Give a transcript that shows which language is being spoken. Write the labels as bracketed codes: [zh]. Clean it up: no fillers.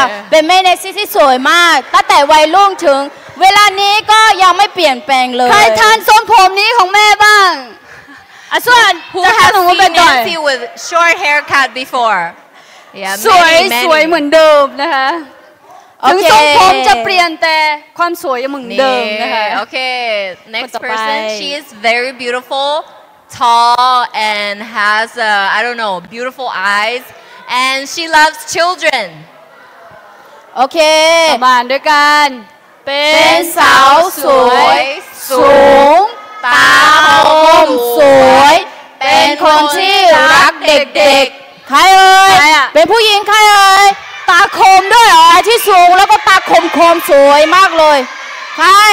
[th] เป็นแม่เนซี่ที่สวยมากตั้งแต่วัยรุ่นถึงเวลานี้ก็ยังไม่เปลี่ยนแปลงเลยใครทานทรงผมนี้ของแม่บ้างส่วน [en] Who has seen Nancy with short haircut before? Yeah, [th] สวย [en] many, [th] สวย [en] many. [th] เหมือนเดิมนะคะถึงทรงผมจะเปลี่ยนแต่ความสวยยังเหมือนเดิมนะคะ [en] Okay, next [th] คนต่อไป [en] person. She is very beautiful, tall, and has I don't know, beautiful eyes, and she loves children. [th] โอเคมาด้วยกันเป็นสาวสวยสูงตาคมสวยเป็นคนที่รักเด็กๆใครเอ่ยเป็นผู้หญิงใครเอ่ยตาคมด้วยเหรอที่สูงแล้วก็ตาคมสวยมากเลยใคร